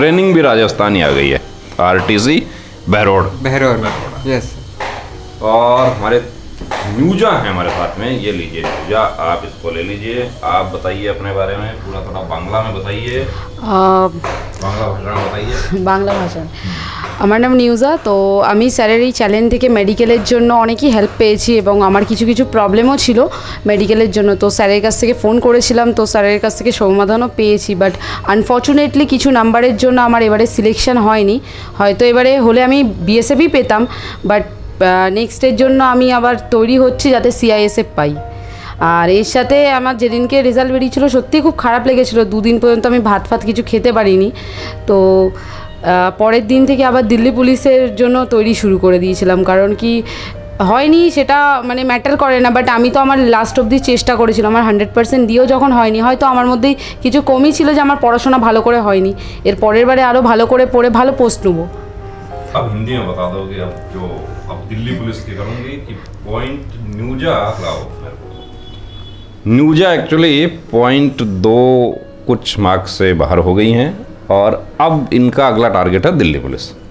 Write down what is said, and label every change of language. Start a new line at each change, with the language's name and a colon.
Hindi: Training भी राजस्थान ही आ गई है, RTC बहरोड। यस। और हमारे न्यूजा है हमारे साथ में, ये लीजिए न्यूजा, आप इसको ले लीजिए। आप बताइए अपने बारे में पूरा, थोड़ा बांग्ला में बताइए, बांग्ला भाषा में बताइए।
Bangla: বাংলা ভাষা আমার নাম নিউজা। তো আমি স্যারের এই চ্যানেল থেকে মেডিকেলের জন্য অনেকই হেল্প পেয়েছি এবং আমার কিছু কিছু প্রবলেমও ছিল মেডিকেলের জন্য। তো স্যারের কাছ থেকে ফোন করেছিলাম, তো স্যারের কাছ থেকে সমাধানও পেয়েছি। বাট আনফর্চুনেটলি কিছু নাম্বারের জন্য আমার এবারে সিলেকশন হয়নি। হয়তো এবারে হলে আমি বিএসএফই পেতাম, বাট নেক্সটের জন্য আমি আবার তৈরি হচ্ছি যাতে সিআইএসএফ পাই। আর এর সাথে আমার যেদিনকে রেজাল্ট বেরিয়েছিল সত্যিই খুব খারাপ লেগেছিলো। 2 দিন পর্যন্ত আমি ভাত কিছু খেতে পারিনি। তো পরের দিন থেকে আবার দিল্লি পুলিশের জন্য তৈরি শুরু করে দিয়েছিলাম, কারণ কি হয়নি সেটা মানে ম্যাটার করে না, বাট আমি তো আমার লাস্ট অবধি চেষ্টা করেছিলাম। আমার 100% দিয়েও যখন হয়নি, হয়তো আমার মধ্যেই কিছু কমই ছিল যে আমার পড়াশোনা ভালো করে হয়নি। এর পরের বারে আরও ভালো করে পড়ে ভালো পোস্ট নেবো।
Hindi: अब हिंदी में बता दोगे अब जो अब दिल्ली पुलिस की करूँगी कि पॉइंट न्यूजा लाओ मेरे को। न्यूजा एक्चुअली 0.2 कुछ मार्क्स से बाहर हो गई हैं और अब इनका अगला टारगेट है दिल्ली पुलिस।